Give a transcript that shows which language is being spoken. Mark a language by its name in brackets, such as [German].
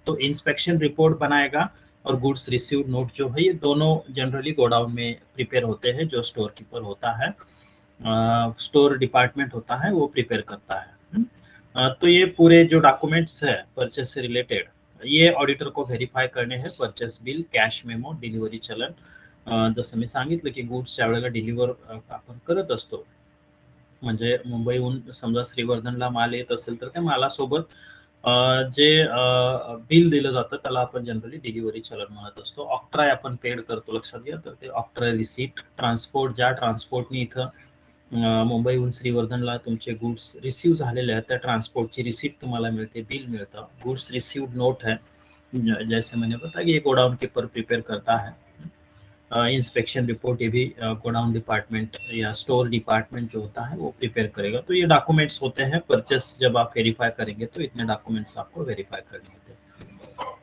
[Hindi] तो inspection report बनाएगा और गुड्स रिसीव्ड नोट जो है ये दोनों जनरली गोडाउन में प्रिपेयर होते हैं. जो स्टोर कीपर होता है, स्टोर डिपार्टमेंट होता है, वो प्रिपेयर करता है. तो ये पूरे जो डॉक्यूमेंट्स है परचेस से रिलेटेड ये ऑडिटर को व्हेरीफाय करणे हैं. [Marathi] Purchase bill, cash memo, delivery चलन. जसं मी सांगितलं की गुड्स ज्या वेळेला डिलिव्हर आपण करत असतो, म्हणजे मुंबईहून समजा श्रीवर्धनला माल येत असेल तर त्या मालासोबत जे बिल दिलं जातं त्याला आपण जनरली डिलिव्हरी चलन म्हणत असतो. ऑक्ट्राय आपण पेड करतो, लक्षात घ्या. तर ते ऑक्ट्राय रिसिप्ट. ट्रान्सपोर्ट, ज्या ट्रान्सपोर्टनी इथं मुंबईहून श्रीवर्धनला तुमचे गुड्स रिसीव्ह झालेले आहेत त्या ट्रान्सपोर्टची रिसिप्ट तुम्हाला मिळते, बिल मिळतं. [Hindi] गुड्स रिसीव्ड नोट है, जैसे मैंने बताया कि ये गोडाउन कीपर प्रिपेयर करता है. इंस्पेक्शन रिपोर्ट ये भी गोडाउन डिपार्टमेंट या स्टोर डिपार्टमेंट जो होता है वो प्रिपेयर करेगा. तो ये डॉक्यूमेंट्स होते हैं. परचेस जब आप वेरीफाई करेंगे तो इतने डॉक्यूमेंट्स आपको वेरीफाई करने होते हैं.